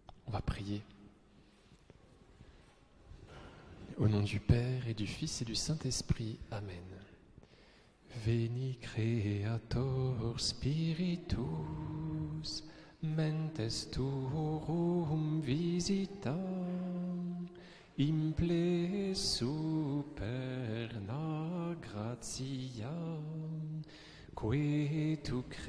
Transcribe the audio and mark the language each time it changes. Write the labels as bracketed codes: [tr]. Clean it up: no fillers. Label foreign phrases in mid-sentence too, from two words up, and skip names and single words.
[fr] On va prier. Au nom du Père et du Fils et du Saint-Esprit. Amen. [la] Veni Creator Spiritus, mentes tuorum visita, imple superna gratia, que tu